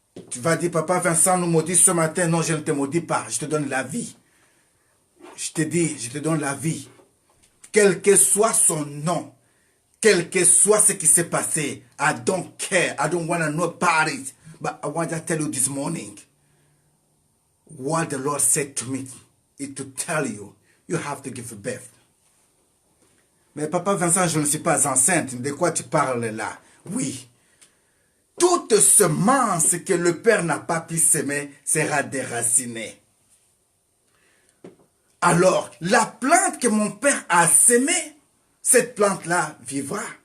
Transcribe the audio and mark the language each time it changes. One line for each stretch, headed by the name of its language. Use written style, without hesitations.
French: Tu vas dire, papa Vincent nous maudit ce matin. Non, je ne te maudis pas. Je te donne la vie. Je te dis, je te donne la vie. Quel que soit son nom, quel que soit ce qui s'est passé,
English: I don't care. I don't want to know about it. But I want to tell you this morning, what the Lord said to me is to tell you, you have to give birth.
French: Mais papa Vincent, je ne suis pas enceinte. De quoi tu parles là? Oui. Toute semence que le Père n'a pas pu semer sera déracinée. Alors, la plante que mon Père a semée, cette plante-là vivra.